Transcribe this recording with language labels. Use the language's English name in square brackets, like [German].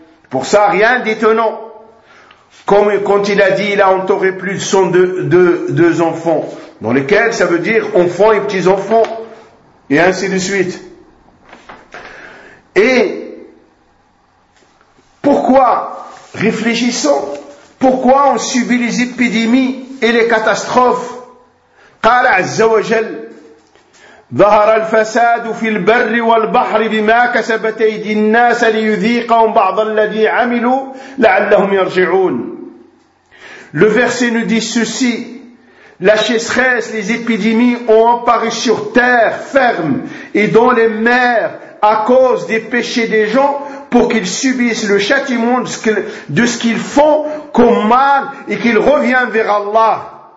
[French] Pour ça, rien d'étonnant. Comme quand il a dit, il a entouré plus de 102 enfants. Dans lesquels, ça veut dire enfants et petits-enfants, et ainsi de suite. Et pourquoi, réfléchissons, pourquoi on subit les épidémies et les catastrophes? [Arabic] قال عز وجل ظهر الفساد في البر والبحر بما كسبت أيدي الناس ليذيقهم بعض الذي عملوا لعلهم يرجعون. [French] Le verset nous dit ceci. La sécheresse, les épidémies ont apparu sur terre ferme et dans les mers à cause des péchés des gens pour qu'ils subissent le châtiment de ce qu'ils font comme mal et qu'ils reviennent vers Allah.